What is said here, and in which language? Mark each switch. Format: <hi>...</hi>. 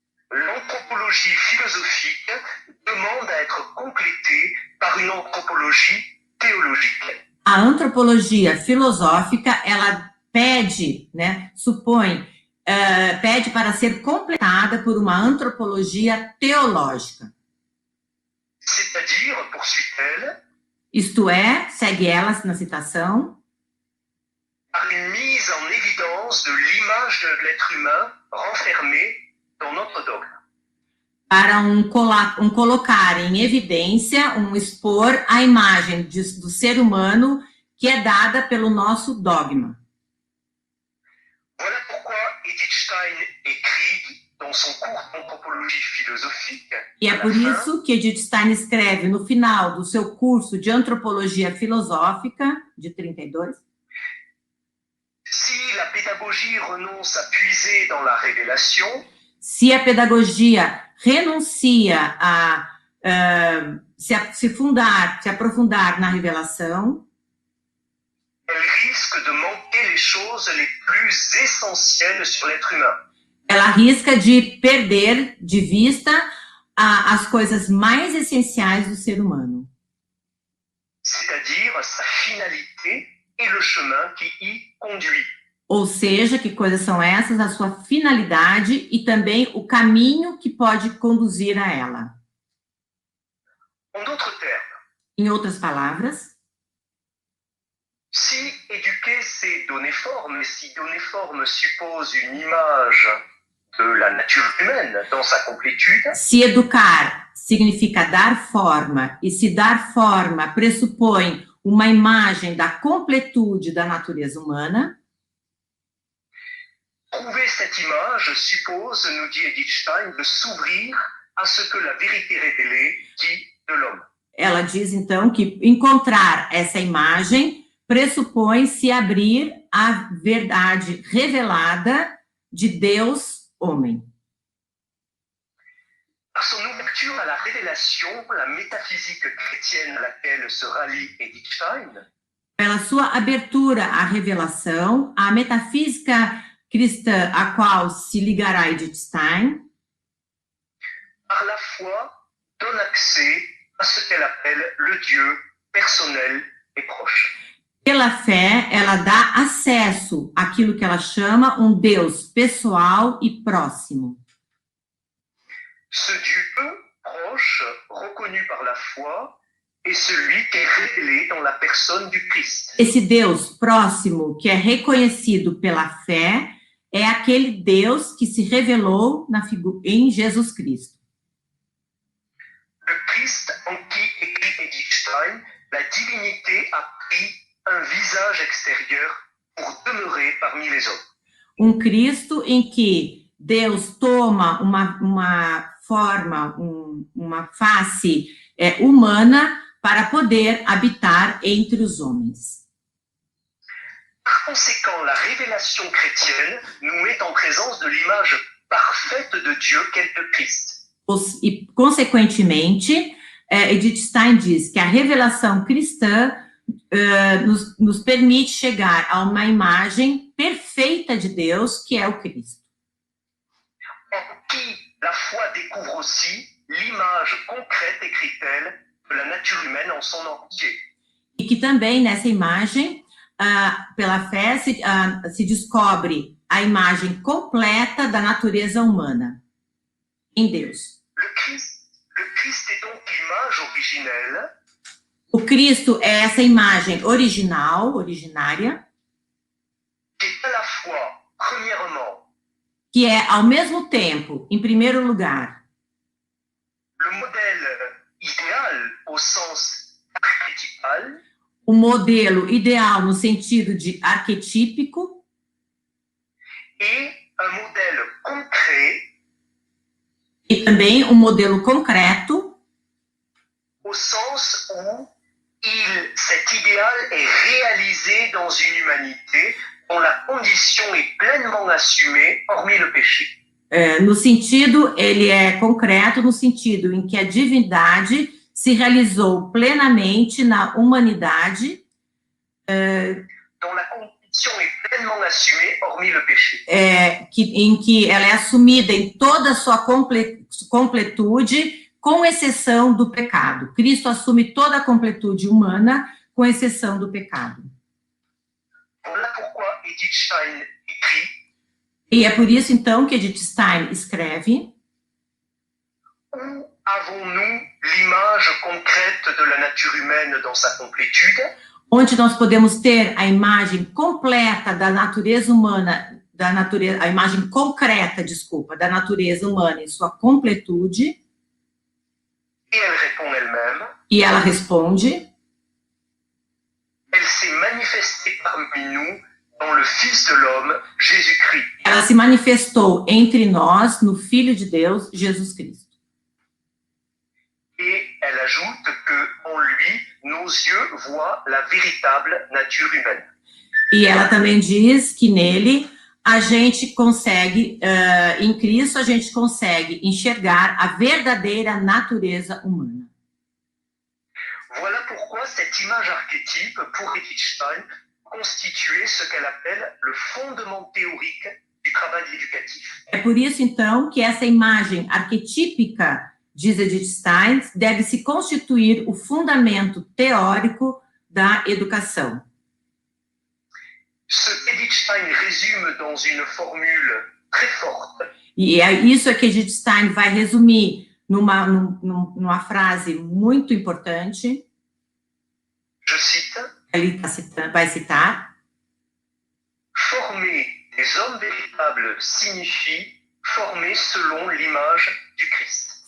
<fr>l'anthropologie philosophique demande à être complétée par une anthropologie théologique.</fr> <pt>a antropologia filosófica, ela pede, pede para ser completada por uma antropologia teológica.</pt> <fr>C'est-à-dire, poursuit-elle,</fr> <pt>Isto é, segue ela na citação,</pt> <fr>par une mise en évidence de l'image de l'être humain renfermée dans notre dogme.</fr> <pt>para um colocar em evidência, expor a imagem do ser humano que é dada pelo nosso dogma.</pt> <fr>Voilà pourquoi Edith Stein écrit dans son cours d'anthropologie philosophique,</fr> <pt>E é</pt> <fr>à la</fr> <pt>por</pt> <fr>fin,</fr> <pt>isso que Edith Stein escreve no final do seu curso de antropologia filosófica, de 32,</pt> <fr>si la pédagogie renonce à puiser dans la révélation,</fr> <pt>se a pedagogia renuncia a se aprofundar na revelação,</pt> <fr>elle risque de manquer les choses les plus essentielles sur l'être humain.</fr> <pt>ela arrisca de perder de vista as coisas mais essenciais do ser humano.</pt> <fr>C'est-à-dire sa finalité et le chemin qui y conduit.</fr> <pt>Ou seja, que coisas são essas? A sua finalidade e também o caminho que pode conduzir a ela.</pt> <fr>En d'autres termes,</fr> <pt>Em outras palavras,</pt> <fr>si éduquer c'est donner forme, et si donner forme suppose une image de la nature humaine dans sa complétude,</fr> <pt>se educar significa dar forma, e se dar forma pressupõe uma imagem da completude da natureza humana,</pt> <fr>trouver cette image suppose, nous dit Edith Stein, de s'ouvrir à ce que la vérité révélée dit de l'homme.</fr> <pt>ela diz então que encontrar essa imagem pressupõe se abrir à verdade revelada de Deus, homem.</pt> <fr>Par son ouverture à la révélation, la métaphysique chrétienne à laquelle se rallie Edith Stein,</fr> <pt>Pela sua abertura à revelação, a metafísica cristã a qual se ligará Edith Stein,</pt> <fr>par la foi, donne accès à ce qu'elle appelle le Dieu personnel et proche.</fr> <pt>pela fé, ela dá acesso àquilo que ela chama Deus pessoal e próximo.</pt> <fr>Ce Dieu proche, reconnu par la foi, est celui qui est révélé dans la personne du Christ.</fr> <pt>Esse Deus próximo, que é reconhecido pela fé, é aquele Deus que se revelou em Jesus Cristo.</pt> <fr>Le Christ en qui, écrit Edith Stein, la divinité a pris un visage extérieur pour demeurer parmi les hommes.</fr> <pt>Cristo em que Deus toma uma forma, uma face humana para poder habitar entre os homens.</pt> <fr>Par conséquent, la révélation chrétienne nous met en présence de l'image parfaite de Dieu qu'est le Christ.</fr> <pt>E, consequentemente, Edith Stein diz que a revelação cristã nos permite chegar a uma imagem perfeita de Deus, que é o Cristo.</pt> <fr>En qui la foi découvre aussi l'image concrète, écrit-elle, de la nature humaine en son entier.</fr> <pt>E que também nessa imagem, pela fé, se descobre a imagem completa da natureza humana em Deus.</pt> <fr>Le Christ est donc l'image originelle.</fr> <pt>O Cristo é essa imagem originária,</pt> <fr>Qui est à la fois, premièrement,</fr> <pt>que é, ao mesmo tempo, em primeiro lugar,</pt> <fr>le modèle idéal au sens archétypal,</fr> <pt>o modelo ideal no sentido de arquetípico,</pt> <fr>et un modèle concret</fr> <pt>e também um modelo concreto,</pt> <fr>au sens où cet idéal est réalisé dans une humanité dont la condition est pleinement assumée, hormis le péché.</fr> <pt>No sentido, ele é concreto no sentido em que a divindade se realizou plenamente na humanidade,</pt> <fr>Dont la condition est pleinement assumée, hormis le péché.</fr> <pt>em que ela é assumida em toda a sua completude, com exceção do pecado. Cristo assume toda a completude humana, com exceção do pecado.</pt> <fr>Voilà pourquoi Edith Stein écrit:</fr> <pt>E é por isso, então, que Edith Stein escreve:</pt> <fr>Où avons-nous l'image concrète de la nature humaine dans sa complétude?</fr> <pt>Onde nós podemos ter a imagem completa da natureza humana, a imagem concreta, da natureza humana em sua completude.</pt> <fr>Et elle répond elle-même:</fr> <pt>E ela responde:</pt> <fr>Elle s'est manifestée parmi nous dans le Fils de l'homme, Jésus-Christ.</fr> <pt>Ela se manifestou entre nós no Filho de Deus, Jesus Cristo.</pt> <fr>Et elle ajoute que en lui, nos yeux voient la véritable nature humaine.</fr> <pt>E ela também diz que nele a gente consegue, em Cristo, a gente consegue enxergar a verdadeira natureza humana.</pt> <fr>Voilà pourquoi cette image archétype, pour Edith Stein, constituait ce qu'elle appelle le fondement théorique du travail éducatif.</fr> <pt>É por isso, então, que essa imagem arquetípica, diz Edith Stein, deve se constituir o fundamento teórico da educação.</pt> <fr>Ce qu'Edith Stein résume dans une formule très forte.</fr> <pt>E é isso que Edith Stein vai resumir numa frase muito importante.</pt> <fr>Je cite:</fr> <pt>Ele vai citar:</pt> <fr>Former des hommes véritables signifie former selon l'image du Christ.</fr>